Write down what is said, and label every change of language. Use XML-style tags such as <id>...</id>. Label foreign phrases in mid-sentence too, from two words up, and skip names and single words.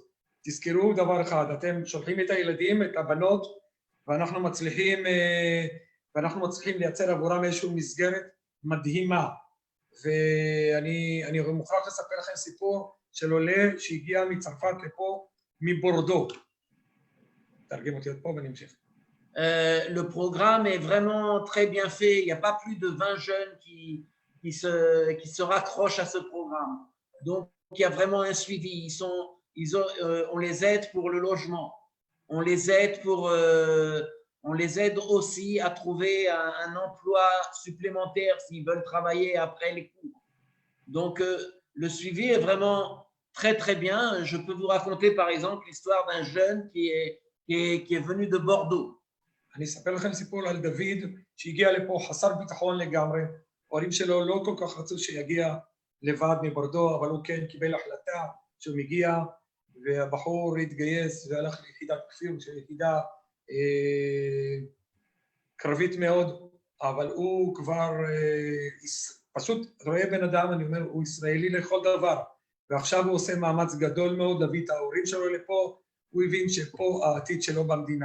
<he>תזכרו דבר אחד, אתם שולחים את הילדים, את הבנות, ואנחנו מצליחים לייצר עבורם איזושהי מסגרת מדהימה. ואני מוכרח לספר לכם סיפור של עולה שהגיע מצרפת לפה, מבורדו. תרגם אותי עוד פה ונמשיך.</he> <fr>Le programme est vraiment très bien fait. Il n'y a pas plus de 20 jeunes qui se raccrochent à ce programme. Donc, il y a vraiment un suivi. On les aide pour le logement. On les aide aussi à trouver un emploi supplémentaire s'ils veulent travailler après les cours. Donc, le suivi est vraiment très, très bien. Je peux vous raconter, par exemple, l'histoire d'un jeune qui est venu de Bordeaux.</fr> <he>אני אספר לכם סיפור על דוד שהגיע לפה חסר ביטחון לגמרי, ההורים שלו לא כל כך רצו שיגיע לבד מבורדו, אבל הוא כן קיבל החלטה שהוא מגיע, והבחור התגייס והלך ליחידת כפיר, שהיא יחידה קרבית מאוד, אבל הוא כבר פשוט רואה בן אדם, אני אומר, הוא ישראלי לכל דבר, ועכשיו הוא עושה מאמץ גדול מאוד להביא את ההורים שלו לפה, הוא הבין שפה העתיד שלו במדינה.</he>